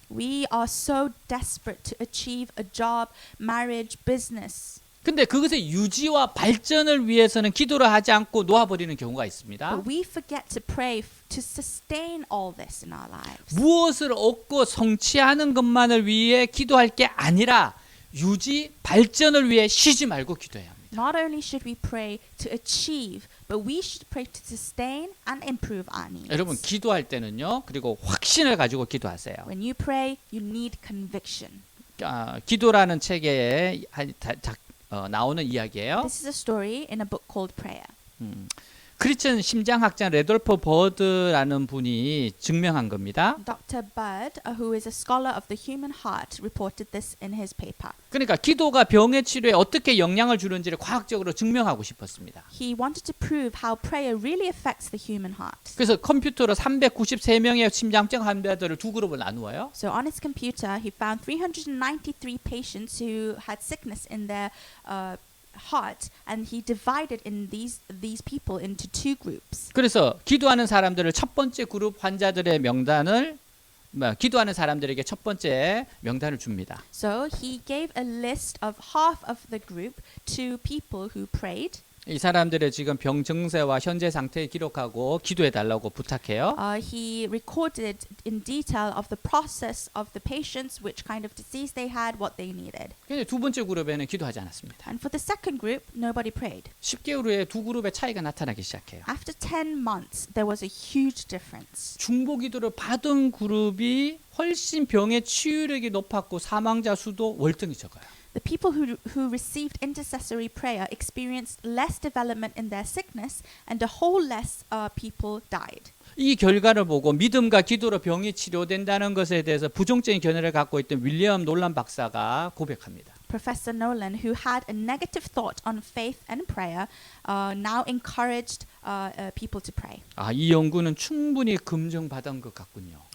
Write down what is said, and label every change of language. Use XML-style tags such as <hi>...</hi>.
<en>We are so desperate to achieve a job, marriage, business.</en> <ko>근데 그것의 유지와 발전을 위해서는 기도를 하지 않고 놓아버리는 경우가 있습니다.</ko> <en>But we forget to pray to sustain all this in our lives.</en> <ko>무엇을 얻고 성취하는 것만을 위해 기도할 게 아니라 유지, 발전을 위해 쉬지 말고 기도해야 합니다.</ko> <en>Not only should we pray to achieve, but we should pray to sustain and improve our needs.</en> <ko>여러분 기도할 때는요. 그리고 확신을 가지고 기도하세요.</ko> <en>When you pray, you need conviction.</en> <ko>기도라는 책에 나오는 이야기예요.</ko> <en>This is a story in a book called Prayer.</en> <ko>크리스천 심장학자 레돌프 버드라는 분이 증명한 겁니다.</ko> <en>Dr. Bird, who is a scholar of the human heart, reported this in his paper.</en> <ko>그러니까 기도가 병의 치료에 어떻게 영향을 주는지를 과학적으로 증명하고 싶었습니다.</ko> <en>He wanted to prove how prayer really affects the human heart.</en> <ko>그래서 컴퓨터로 393명의 심장병 환자들을 두 그룹을 나누어요.</ko> <en>So on his computer, he found 393 patients who had sickness in their heart, and he divided in these people into two groups.</en> <ko>그래서 기도하는 사람들을 첫 번째 그룹 환자들의 명단을 기도하는 사람들에게 첫 번째 명단을 줍니다.</ko> <en>So he gave a list of half of the group to people who prayed.</en> <ko>이 사람들의 지금 병 증세와 현재 상태를 기록하고 기도해 달라고 부탁해요.</ko> <en>He recorded in detail of the process of the patients, which kind of disease they had, what they needed.</en> <ko>근데 두 번째 그룹에는 기도하지 않았습니다.</ko> <en>And for the second group, nobody prayed.</en> <ko>10개월 후에 두 그룹의 차이가 나타나기 시작해요.</ko> <en>After 10 months, there was a huge difference.</en> <ko>중보 기도를 받은 그룹이 훨씬 병의 치유력이 높았고 사망자 수도 월등히 적어요.</ko> <en>The people who received intercessory prayer experienced less development in their sickness, and a whole less people died.</en> <ko>이 결과를 보고 믿음과 기도로 병이 치료된다는 것에 대해서 부정적인 견해를 갖고 있던 윌리엄 놀란 박사가 고백합니다.</ko> <en>Professor Nolan, who had a negative thought on faith and prayer, now encouraged people to pray.</en> <ko>이 연구는 충분히 검증받은 것 같군요.</ko>